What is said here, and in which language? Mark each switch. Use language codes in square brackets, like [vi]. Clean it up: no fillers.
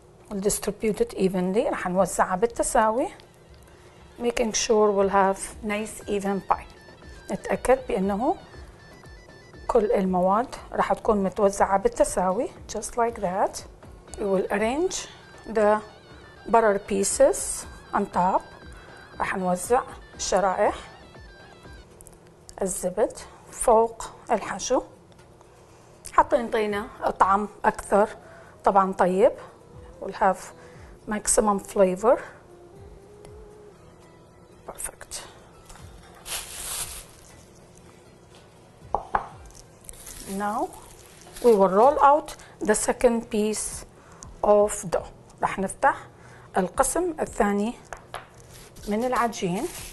[en] We'll distribute it evenly. [ar] راح نوزعها بالتساوي. [en] Making sure we'll have nice even pie. [ar] نتأكد بأنه كل المواد راح تكون متوزعة بالتساوي [en] just like that. We will arrange the butter pieces on top. [ar] راح نوزع شرائح الزبد فوق الحشو حتى يعطينا طعم أكثر طبعا طيب. [en] We'll have maximum flavor. Perfect. Now we will roll out the second piece of dough. [ar] راح نفتح القسم الثاني من العجين.